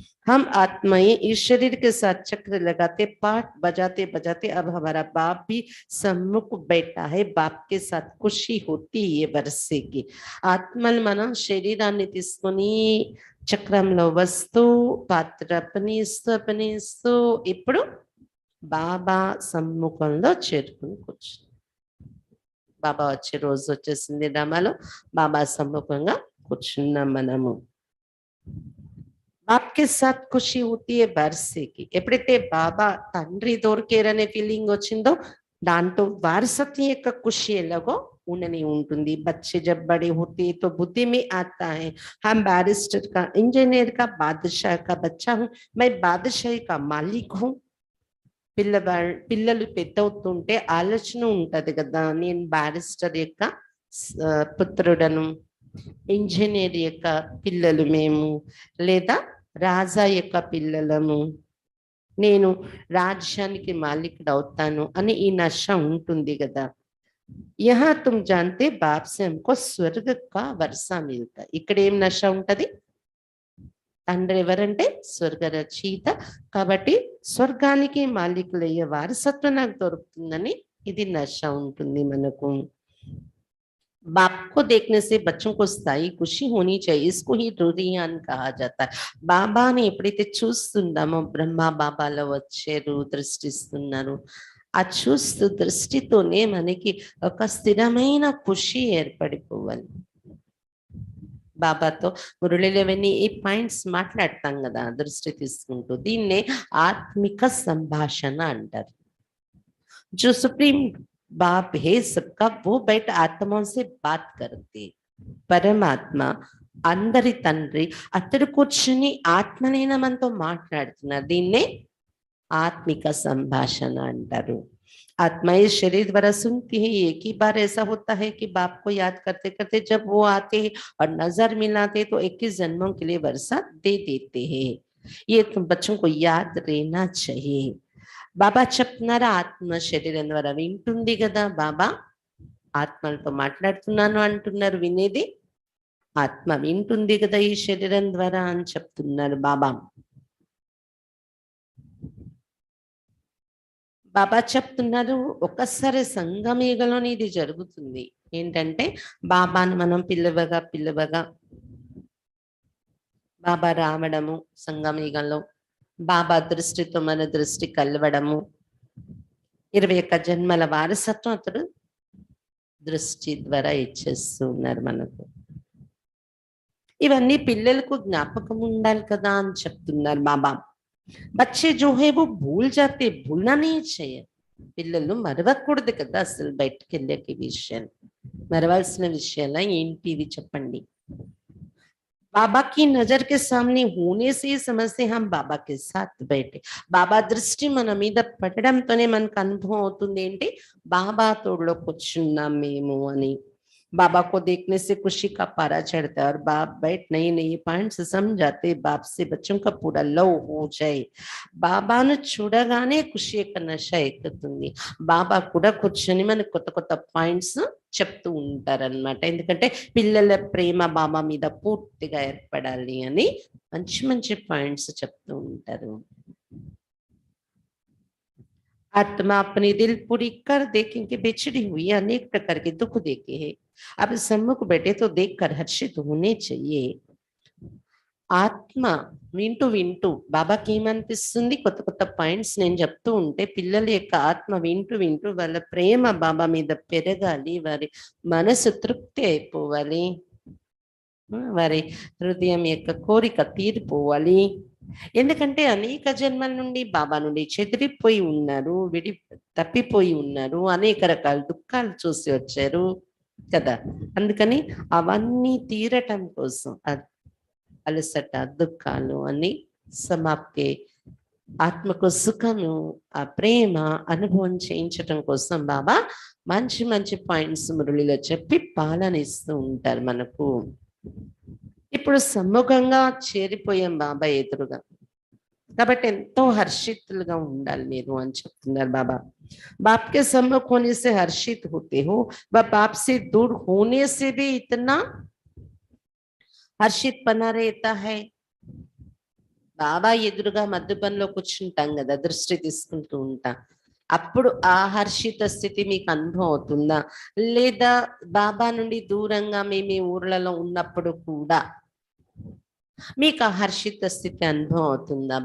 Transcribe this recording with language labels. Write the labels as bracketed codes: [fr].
[hi] हम आत्माएं इस शरीर के साथ चक्र लगाते पाठ बजाते बजाते अब हमारा बाप भी सम्मुख बैठा है. बाप के साथ खुशी होती है वर्षे की. [te] ఆత్మలు మన శరీరాన్ని తీసుకొని చక్రంలో వస్తూ పాత్ర పనిస్తూ ఇప్పుడు బాబా సమ్ముఖంలో చేరుకుని కూర్చు. బాబా వచ్చే రోజు వచ్చేసింది డ్రామాలో. బాబా సమ్ముఖంగా కూర్చున్నాం మనము. [hi] బాప్కే సాత్ ఖుషి హోతీ హై వారసీకి. [te] ఎప్పుడైతే బాబా తండ్రి దొరికేరనే ఫీలింగ్ వచ్చిందో దాంతో వారసత్వం యొక్క ఖుషి ఎలాగో ఉండని ఉంటుంది. [hi] బच्चे जब बड़े होते तो बुद्धि में आता है हम बैरिस्टर का, इंजीनियर का, बादशाह का बच्चा हूँ, मैं बादशाही का मालिक हूँ. [te] పిల్లలు పెద్ద అవుతుంటే ఆలోచన ఉంటది కదా, నేను బ్యారిస్టర్ యొక్క పుత్రుడను, ఇంజనీర్ యొక్క పిల్లలు మేము, లేదా రాజా యొక్క పిల్లలము, నేను రాజ్యానికి మాలికుడు అవుతాను అని ఈ నష ఉంటుంది కదా. [hi] యహా తుమ్ జాంతే బాప్ సే హమ్కో స్వర్గ కా వర్షా మిల్తా. [te] ఇక్కడ ఏం నష ఉంటది? తండ్రి ఎవరంటే స్వర్గ రచయిత, కాబట్టి స్వర్గానికి మాలికులయ్యే వారసత్వం నాకు దొరుకుతుందని ఇది నష ఉంటుంది మనకు. [hi] बाप को देखने से बच्चों को स्थायी खुशी होनी चाहिए, इसको ही रुरियान कहा जाता है. [te] బాబాని ఎప్పుడైతే చూస్తున్నామో, బ్రహ్మ బాబాలో వచ్చారు, దృష్టిస్తున్నారు, ఆ చూస్తూ దృష్టితోనే మనకి ఒక స్థిరమైన ఖుషి ఏర్పడిపోవాలి. బాబాతో మురళిలోవన్నీ ఈ పాయింట్స్ మాట్లాడతాం కదా దృష్టి తీసుకుంటూ. దీన్నే ఆత్మిక సంభాషణ అంటారు. [hi] जो सुप्रीम बाप है सबका, वो बैठ आत्माओं से बात करते. [te] పరమాత్మ అందరి తండ్రి అతడు కూర్చుని ఆత్మనైన మనతో మాట్లాడుతున్నారు. దీన్నే आत्मिक संभाषण अंटारू। [hi] आत्मा इस शरीर द्वारा सुनती है। एक ही बार ऐसा होता है कि बाप को याद करते करते जब वो आते हैं और नजर मिलाते तो 21 जन्मों के लिए वर्षा दे देते हैं। ये तुम बच्चों को याद रहना चाहिए। [te] బాబా చెప్తున్నారా ఆత్మ శరీరం ద్వారా వింటుంది కదా, బాబా ఆత్మలతో మాట్లాడుతున్నాను అంటున్నారు, వినేది ఆత్మ వింటుంది కదా ఈ శరీరం ద్వారా అని చెప్తున్నారు బాబా. బాబా చెప్తున్నారు ఒక్కసారి సంగమేగలోని ఇది జరుగుతుంది. ఏంటంటే బాబాను మనం పిల్లవగా బాబా రావడము, సంగమేగంలో బాబా దృష్టితో మన దృష్టి కలవడము, 21 జన్మల వారసత్వం అతడు దృష్టి ద్వారా ఇచ్చేస్తూ ఉన్నారు మనకు. ఇవన్నీ పిల్లలకు జ్ఞాపకం ఉండాలి కదా అని చెప్తున్నారు బాబా. [hi] बच्चे जो है वो भूल जाते, भूलना नहीं चाहिए. [te] పిల్లలు మరవకూడదు కదా అసలు బయటకు వెళ్ళే విషయాలు, మరవాల్సిన విషయాల ఏంటివి చెప్పండి. [hi] बाबा की नजर के सामने होने से समझते हम बाबा के साथ बैठे. [te] బాబా దృష్టి మన మీద పడడంతోనే మనకు అనుభవం అవుతుంది ఏంటి బాబా తోడులో కూర్చున్నాం మేము అని. [hi] बाबा को देखने से खुशी का पारा चढ़ता है और बाप बैठ नई नई पॉइंट्स समझाते, बाप से बच्चों का पूरा लव हो जाए. [te] బాబాను చూడగానే ఖుషి యొక్క నశ ఎక్కుతుంది. బాబా కూడా కూర్చొని మనకు కొత్త కొత్త పాయింట్స్ చెప్తూ ఉంటారనమాట. ఎందుకంటే పిల్లల ప్రేమ బాబా మీద పూర్తిగా ఏర్పడాలి అని మంచి మంచి పాయింట్స్ చెప్తూ ఉంటారు. [hi] आत्मा अपनी दिल पूरी कर दे क्योंकि बिछड़ी हुई अनेक प्रकार के दुख देखे हैं. अब सम्मुख बैठे तो देखकर हर्षित होने चाहिए. [te] ఆత్మ వింటూ వింటూ బాబాకి ఏమనిపిస్తుంది, కొత్త కొత్త పాయింట్స్ నేను చెప్తూ ఉంటే పిల్లల యొక్క ఆత్మ వింటూ వింటూ వాళ్ళ ప్రేమ బాబా మీద పెరగాలి, వారి మనసు తృప్తి అయిపోవాలి, వారి హృదయం యొక్క కోరిక తీరిపోవాలి. ఎందుకంటే అనేక జన్మల నుండి బాబా నుండి చెదిరిపోయి ఉన్నారు, తప్పిపోయి ఉన్నారు, అనేక రకాల దుఃఖాలు చూసి వచ్చారు కదా. అందుకని అవన్నీ తీరటం కోసం అలసట దుఃఖాలు అన్ని సమాప్తి, ఆత్మకు సుఖము ఆ ప్రేమ అనుభవం చేయించటం కోసం బాబా మంచి మంచి పాయింట్స్ మురళిలో చెప్పి పాలన ఇస్తూ ఉంటారు మనకు. ఇప్పుడు సమ్ముఖంగా చేరిపోయాం బాబా ఎదురుగా, కాబట్టి ఎంతో హర్షితులుగా ఉండాలి మీరు అని చెప్తున్నారు బాబా. [hi] बाप के सम्मुख होने से हर्षित होते हो, वह बाप से दूर होने से भी इतना హర్షిత్ పనా रहता है. [te] బాబా ఎదురుగా మధుబన్లో కూర్చుంటాం కదా, దృష్టి తీసుకుంటూ ఉంటాం, అప్పుడు ఆ హర్షిత స్థితి మీకు అనుభవం అవుతుందా? లేదా బాబా నుండి దూరంగా మేము ఊర్లలో ఉన్నప్పుడు కూడా మీకు ఆ హర్షిత స్థితి అనుభవం అవుతుందా?